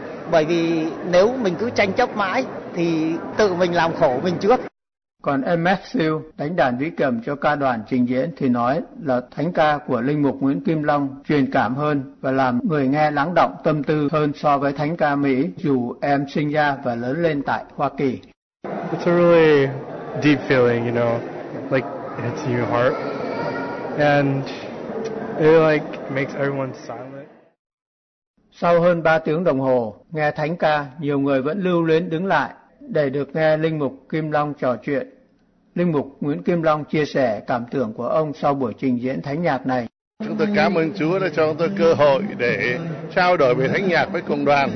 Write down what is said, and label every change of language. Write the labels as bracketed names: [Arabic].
[Vietnamese] Bởi vì nếu mình cứ tranh chấp mãi thì tự mình làm khổ mình trước. Còn em Matthew đánh đàn vĩ cầm cho ca đoàn trình diễn thì nói là thánh ca của Linh Mục Nguyễn Kim Long truyền cảm hơn và làm người nghe lắng động tâm tư hơn so với thánh ca Mỹ, dù em sinh ra và lớn lên tại Hoa Kỳ. [English] It's a really deep feeling, you know, like it's in your heart and it like makes everyone silent. [Vietnamese] Sau hơn 3 tiếng đồng hồ nghe thánh ca, nhiều người vẫn lưu luyến đứng lại để được nghe Linh Mục Kim Long trò chuyện. Linh Mục Nguyễn Kim Long chia sẻ cảm tưởng của ông sau buổi trình diễn thánh nhạc này. Chúng tôi cảm ơn Chúa đã cho chúng tôi cơ hội để trao đổi về thánh nhạc với cộng đoàn.